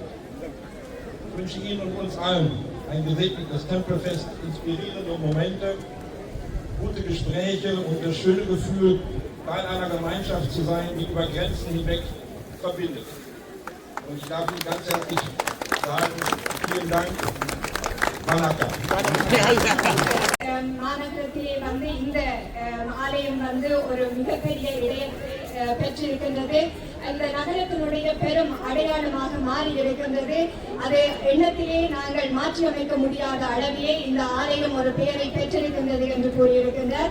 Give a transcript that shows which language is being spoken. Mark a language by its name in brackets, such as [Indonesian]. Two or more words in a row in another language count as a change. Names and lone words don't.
[German] Ich wünsche Ihnen und uns allen ein gesegnetes Tempelfest, inspirierende Momente, gute Gespräche und das schöne Gefühl, Teil einer Gemeinschaft zu sein, die über Grenzen hinweg verbindet. Und ich darf Ihnen ganz herzlich sagen, vielen Dank, Manaka. [Tamil] மாநகரத்திலே வந்து இந்த ஆலயம் வந்து ஒரு மிகப்பெரிய இடையத்தை பெற்றிருக்கின்றது. இந்த நகரத்தினுடைய பெரும் அடையாளமாக மாறி இருக்கின்றது. அது எண்ணத்திலே நாங்கள் மாற்றியமைக்க முடியாத அளவிலே இந்த ஆலயம் ஒரு பெயரை பெற்றிருக்கின்றது என்று கூறியிருக்கின்றார்.